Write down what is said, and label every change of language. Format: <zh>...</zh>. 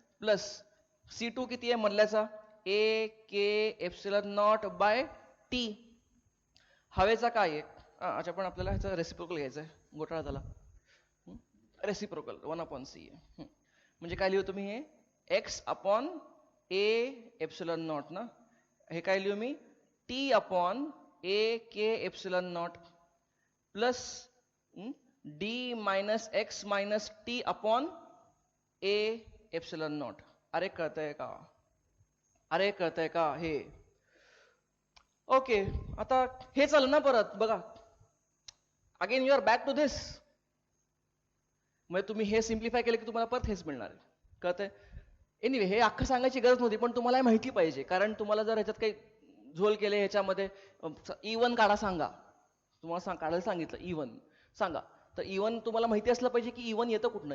<mr>Plus C2 किती आहे मधल्याचा ए के epsilon not bye T. हवेचा काय आहे अच्छा पण आपल्याला ह्याचा रेसिप्रोकल घ्यायचा आहे घोटाळा झाला. रेसिप्रोकल 1/c आहे. म्हणजे काय लिहू तुम्ही हे x upon A epsilon not ना. हे काय लिहू मी T upon A K epsilon not plus D minus x minus T upon A epsilon not. अरे कळतंय का अरे कळतंय का हे. ओके आता हे चाललं ना परत बघा</mr> <en>Again you are back to this.</en> <mr>म्हणजे तुम्ही हे सिम्प्लिफाय केलं की तुम्हाला परत हेच मिळणार आहे. कळतंय. एनिवे हे अख्खं सांगायची गरज नव्हती पण तुम्हाला माहिती पाहिजे कारण तुम्हाला जर ह्याच्यात काही झोल केले ह्याच्यामध्ये E1 काढा सांगा तुम्हाला काढायला सांगितलं E1 सांगा तर E1 तुम्हाला माहिती असलं पाहिजे की E1 येतं कुठनं.</mr>